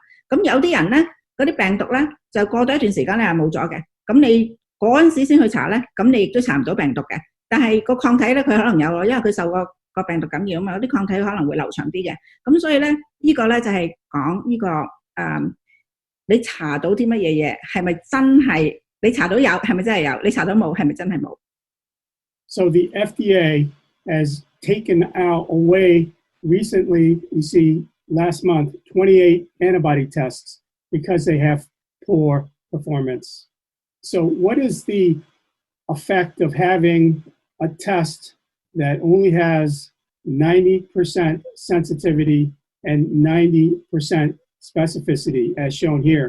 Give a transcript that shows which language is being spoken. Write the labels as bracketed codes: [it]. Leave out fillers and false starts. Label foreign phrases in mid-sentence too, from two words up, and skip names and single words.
[yue] 咁有啲人咧，嗰啲病毒咧就過咗一段時間咧係冇咗嘅，咁你嗰陣時先去查咧，咁你亦都查唔到病毒嘅。但係個抗體咧，佢可能有咯，因為佢受個病毒感染啊嘛，有啲抗體可能會留長啲嘅。咁所以咧，呢個咧就係講呢個你查到啲乜嘢嘢，係咪真係？你查到有，係咪真係有？你查到冇，係咪真係冇？ [en] So the FDA has taken away recently, you see, last month, 28 antibody tests because they have poor performance. So what is the effect of having a test that only has 90% sensitivity and 90% specificity, as shown here?